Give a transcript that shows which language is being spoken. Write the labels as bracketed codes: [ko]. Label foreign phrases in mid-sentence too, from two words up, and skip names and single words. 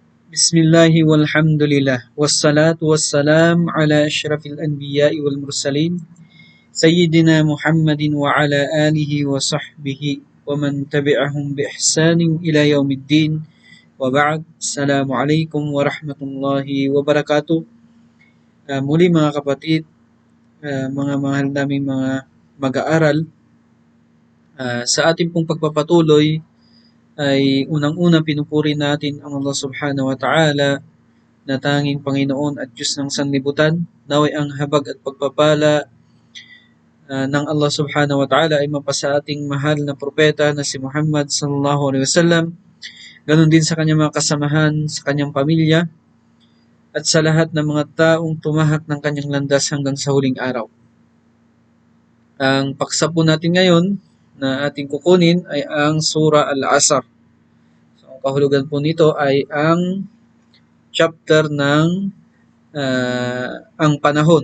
[ar] بسم الله والحمد لله والصلاة والسلام على أشرف الأنبياء والمرسلين سيدنا محمد وعلى آله وصحبه ومن تبعهم بإحسان إلى يوم الدين وبعد. السلام عليكم ورحمة الله وبركاته. [tl] Muli mga kapatid, mga mahal naming mga mag-aaral, sa ating pong pagpapatuloy ay unang-una pinupuri natin ang Allah [ar] سبحانه وتعالى [tl] na tanging Panginoon at Diyos ng sanlibutan. Naway ang habag at pagpapala ng Allah [ar] سبحانه وتعالى [tl] ay mapasa ating mahal na propeta na si Muhammad [ar] صلى الله عليه وسلم, [tl] ganun din sa kanyang mga kasamahan, sa kanyang pamilya, at sa lahat ng mga taong tumahak ng kanyang landas hanggang sa huling araw. Ang paksa po natin ngayon na ating kukunin ay ang Surah Al-Asr. So, ang kahulugan po nito ay ang chapter ng ang panahon.